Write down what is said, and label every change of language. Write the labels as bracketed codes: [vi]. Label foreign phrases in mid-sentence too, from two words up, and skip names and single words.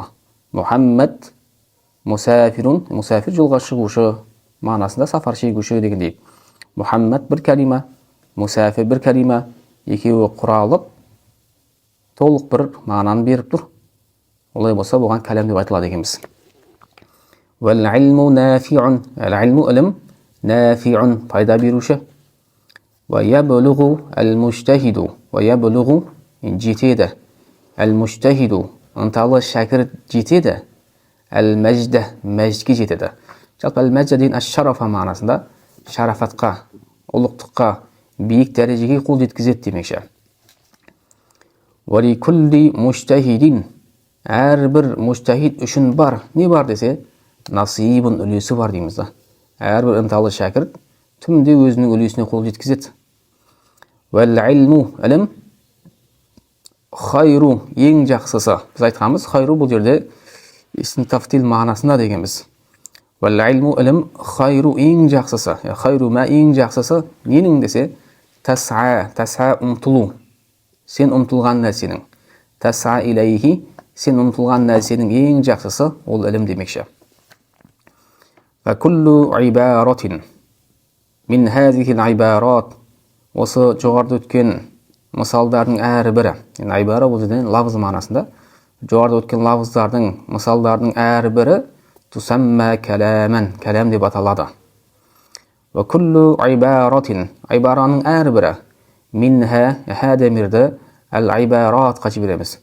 [ar] محمد مسافر, [kk] мусафир жолға шығушы мағынасында сафар шегуші дегендей. Мухаммад бір калима, мусафир бір калима, екеуі құралып, толық бір мағынаны беріп тұр. Олай болса, бұған кәлем деп айтылады екенбіз. [ar] والعلم نافع, [kk] илму ілім нафиун, пайда беруші. [ar] ويبلغ المجتهد, ويبلغ [kk] жетеді. Әл-муштахиду, ынталы шәкірт жетеді. Әл-мәжді, мәждке жетеді. Жалпы әл-мәжді деген әш-шарафа мағынасында шарафатқа, ұлықтыққа, биік дәрежеге қол жеткізеді демекші. [ar] ولكل مجتهد, [kk] әрбір муштахид үшін бар. Не бар десе, насибын үлесі бар дейміз да. Әрбір ынталы шәкірт түнде өзінің үлесіне қол жеткізеді. [ar] والعلم, [kk] ілім хайру, ең жақсысы. Біз айтқанбыз, хайру бұл жерде [ar] اسم تفضيل [kk] мағынасында дегенбіз. [ar] والعلم, [kk] ілім хайру, ең жақсысы. Хайру ма, ең жақсысы ненің десе, тас'a ұмтылу. Сен ұмтылған нәрсенің. [ar] تسعى إليه, [kk] сен ұмтылған нәрсенің ең жақсысы ол ілім демекші. [ar] وكل عبارة من هذه العبارات, [kk] осы жоғарыда өткен мысалдардың әрбірі, ибара бұл жерден лавыз мағынасында, жоғарыда өткен лавыздардың, мысалдардың әрбірі [ar] تسمى كلاما, [kk] кәләм деп аталады. [ar] وكل عبارة, [kk] ибараның әрбірі, минха, хадамирді әл-ибаратқа жібереміз.